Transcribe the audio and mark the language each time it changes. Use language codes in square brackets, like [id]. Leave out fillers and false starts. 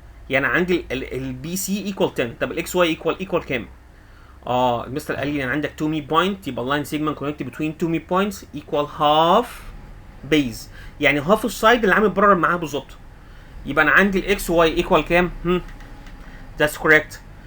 [ar] يعني عندي ال BC equal 10. طب ال XY equal كام؟ المستر قال لي يعني عندك 2 mid point، يبقى اللاين segment [en] connected between 2 mid points equal half base. [ar] يعني half السايد اللي عامل برر معاه بالظبط. يبقى انا عندي ال XY equal كام؟ [en] That's correct.